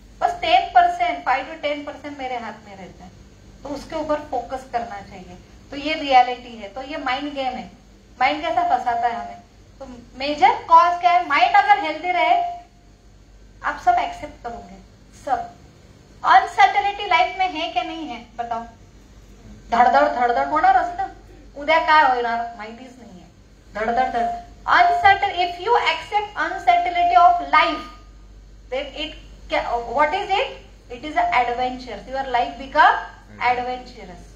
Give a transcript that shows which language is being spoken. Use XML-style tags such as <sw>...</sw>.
<hi>बस 10%, 5 to 10% मेरे हाथ में रहता है. तो उसके ऊपर फोकस करना चाहिए. तो ये रियलिटी है. तो ये माइंड गेम है. माइंड कैसा फंसाता है हमें. तो मेजर कॉज क्या है? माइंड अगर हेल्दी रहे, आप सब एक्सेप्ट करोगे. सब अनसर्टनिटी लाइफ में है क्या नहीं है बताओ.</hi> <mr>धडधड होणार असतं, उद्या काय होणार माहितीच नाहीये.</mr> <en>धडधड uncertain. If you accept uncertainty of life, then what is it? It is an adventure. Your life become adventurous.</en>